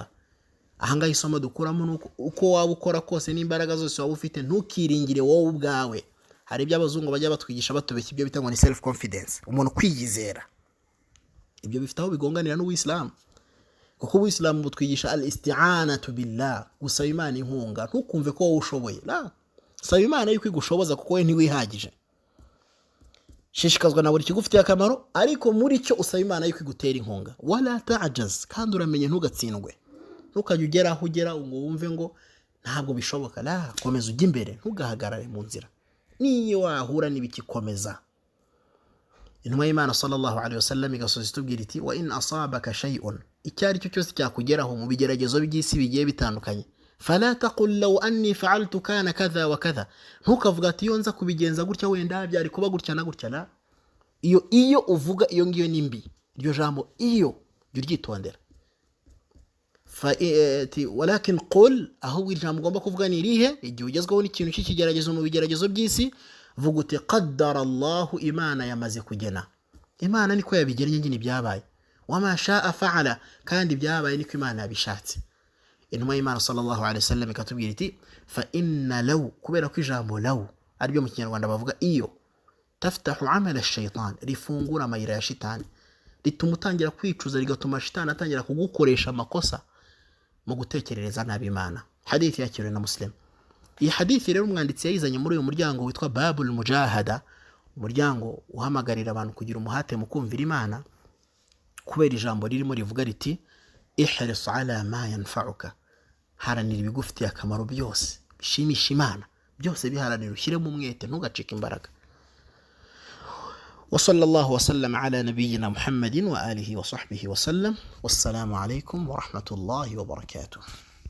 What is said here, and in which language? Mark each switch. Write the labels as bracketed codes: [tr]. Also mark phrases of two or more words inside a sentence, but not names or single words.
[rw] Ahangaha isomo dukuramo nuko uko waba ukora kose n'imbaraga zose waba ufite, ntukiringire wowe ubwawe. Hari ibyo abazungu bajya batwigisha batubeshya, ibyo bitangwa ni [en] self confidence, [rw] umuntu kwiyizera. Ibyo bifite aho bigonganira n'Uwisilamu, kuko Uwisilamu butwigisha [ar] الاستعانة بالله, [rw] gusaba Imana inkunga. Ntukumve ko wowe ushoboye, la, saba Imana yuko igushoboza kuko we ntiwihagije. Shishikazwa na buri kigufitiye akamaro, ariko muri cyo usaba Imana yuko igutera inkunga. [ar] ولا تعجز, [rw] kandi uramenye ntugatsindwe, ntukajya ugera aho ugera ngo wumve ngo ntabwo bishoboka. La, komeza ujye imbere, ntugahagarare mu nzira, niyo wahura n'ibikikomeza. Intumwa y'Imana [ar] صلى الله عليه وسلم [rw] igasoza itubwira iti [ar] وإن أصابك شيء, [rw] icyari cyo cyose cyakugeraho mu bigeragezo by'isi bigiye bitandukanye, [ar] فلا تقل لو أني فعلت كان كذا وكذا, [rw] ntukavuga ati iyo nza kubigenza gutya wenda byari kuba gutya na gutya. La, iyo uvuga iyo ngiyo ni mbi, iryo jambo iyo ryitondera. [ar] ولكن قل, [rw] aho ijambo ugomba kuvuga ni irihe? Igihe ugezweho n'ikintu cy'ikigeragezo mu bigeragezo by'isi, vuga uti [ar] قدر الله, [rw] Imana yamaze kugena. Imana niko yabigennye nyine byabaye. [ar] وما شاء فعل, [rw] kandi byabaye niko Imana yabishatse. Intumwa y'Imana [ar] صلى الله عليه وسلم [rw] ikatubwira iti [ar] فإن لو, [rw] kubera ko ijambo law ari byo mu Kinyarwanda bavuga iyo, [ar] تفتح عمل الشيطان, [rw] rifungura amayira ya shitani, rituma utangira kwicuza, rigatuma shitani atangira kugukoresha amakosa mu gutekerereza nabi Imana. Hadithi yakiriwe na Muslim. Iyi hadithi rero umwanditsi yayizanye muri uyu muryango witwa [ar] باب المجاهدة, [rw] umuryango uhamagarira abantu kugira umuhate mu kumvira Imana, kubera ijambo ririmo rivuga riti [ar] احرص على ما ينفعك, [rw] haranira ibigufitiye akamaro byose bishimisha Imana, byose biharanira, ushyiremo umwete, ntugacike imbaraga. [ar] وصلى الله وسلم على نبينا محمد وآله وصحبه وسلم، والسلام عليكم ورحمة الله وبركاته.